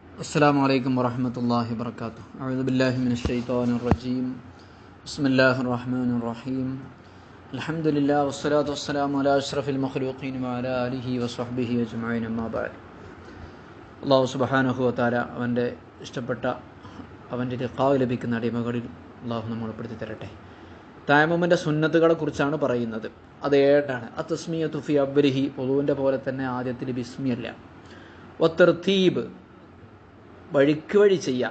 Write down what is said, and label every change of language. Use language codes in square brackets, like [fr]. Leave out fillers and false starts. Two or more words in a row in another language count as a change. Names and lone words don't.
[ar] السلام عليكم ورحمة الله وبركاته. أعوذ بالله من الشيطان الرجيم. بسم الله الرحمن الرحيم. الحمد لله والصلاة والسلام على أشرف المخلوقين وعلى آله وصحبه أجمعين أما بعد. الله سبحانه وتعالى [ml] അവൻ്റെ ഇഷ്ടപ്പെട്ട അവൻ്റെ ലിഖാവ് ലഭിക്കുന്ന അടിമകളിൽ അല്ലാഹു നമ്മൾ ഉൾപ്പെടുത്തി തരട്ടെ. തയമ്മുമിൻ്റെ സുന്നത്തുകളെ കുറിച്ചാണ് പറയുന്നത്. അത് ഏഴാണ്. [ar] التسمية في أوله, [ml] വുളൂവിൻ്റെ പോലെ തന്നെ ആദ്യത്തിൽ ബിസ്മിയല്ല. വതർതീബ്, വഴിക്ക് വഴി ചെയ്യാം.